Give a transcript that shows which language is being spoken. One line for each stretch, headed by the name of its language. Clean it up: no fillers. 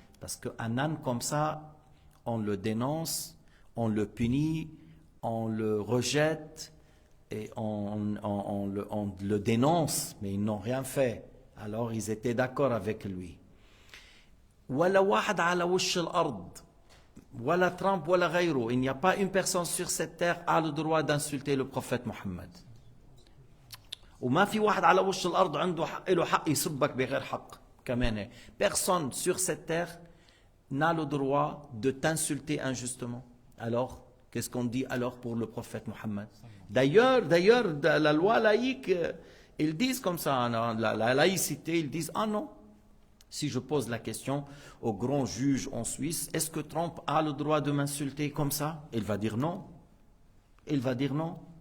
French: Parce qu'un âne comme ça, on le dénonce, on le punit, on le rejette et on le dénonce, mais ils n'ont rien fait. Alors ils étaient d'accord avec lui.
Arabic: ولا واحد على وش الأرض ولا ترامب ولا غيره,
French: il n'y a pas une personne sur cette terre a le droit d'insulter le prophète Mohammed.
Arabic: وما في واحد على وش الأرض عنده له حق يسبك بغير حق كمان.
French: Personne sur cette terre n'a le droit de t'insulter injustement. Alors, qu'est-ce qu'on dit alors pour le prophète Mohammed? D'ailleurs, la loi laïque, ils disent comme ça, la laïcité, ils disent ah non. Si je pose la question au grand juge en Suisse, est-ce que Trump a le droit de m'insulter comme ça? Il va dire non. Il va dire non.